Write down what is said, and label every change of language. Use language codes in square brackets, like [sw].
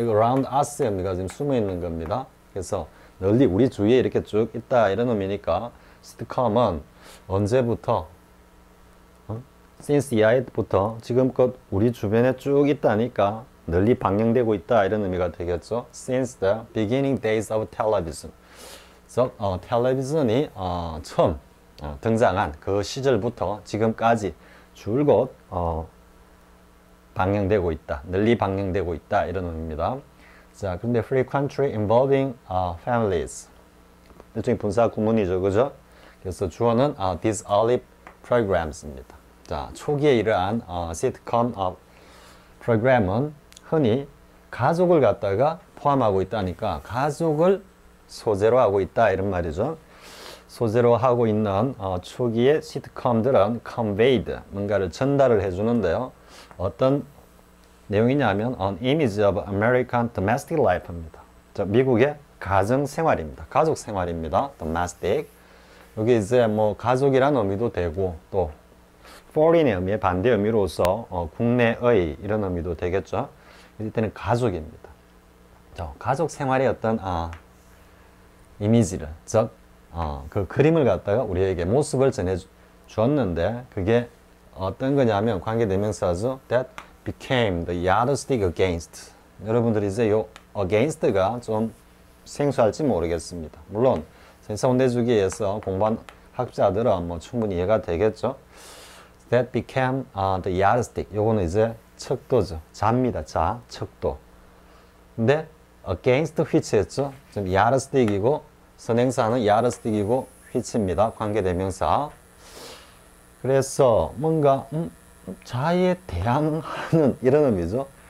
[ko] 이거 [en] around us [ko] 의미가 지금 숨어 있는 겁니다. 그래서 널리 우리 주위에 이렇게 쭉 있다 이런 의미니까 시트콤은 언제부터 since 이하부터 지금껏 우리 주변에 쭉 있다니까 널리 방영되고 있다 이런 의미가 되겠죠. [en] Since the beginning days of television. [ko] 그래서 텔레비전이 처음 등장한 그 시절부터 지금까지 줄곧 방영되고 있다, 널리 방영되고 있다 이런 의미입니다. 자, 근데 [en] frequently involving families. [ko] 일종의 분사 구문이죠, 그죠? 그래서 주어는 these early programs입니다. 자, 초기에 이러한 시트콤 프로그램은 흔히 가족을 갖다가 포함하고 있다니까 가족을 소재로 하고 있다 이런 말이죠. 소재로 하고 있는 초기의 시트콤들은 conveyed, 뭔가를 전달을 해주는데요. 어떤 내용이냐면 [en] an image of American domestic life입니다. [ko] 자, 미국의 가정 생활입니다. 가족 생활입니다. domestic. 여기 이제 뭐 가족이라는 의미도 되고 또 foreign의 의미의 반대 의미로서 국내의 이런 의미도 되겠죠. 이때는 가족입니다. 자, 가족 생활의 어떤 이미지를 즉 그 그림을 갖다가 우리에게 모습을 전해 주었는데 그게 어떤 거냐면 관계대명사죠. [en] That became the yardstick against. [ko] 여러분들이 이제 요 against가 좀 생소할지 모르겠습니다. 물론 세사원대주기에서 공부한 학자들은 뭐 충분히 이해가 되겠죠. [en] That became the yardstick. [ko] 요거는 이제 척도죠. 자입니다. 자, 척도. 근데 [en] against which [ko] 했죠. 지금 yardstick이고 선행사는 yardstick이고 which입니다. 관계대명사. 그래서 뭔가 자에 대항하는 이런 의미죠.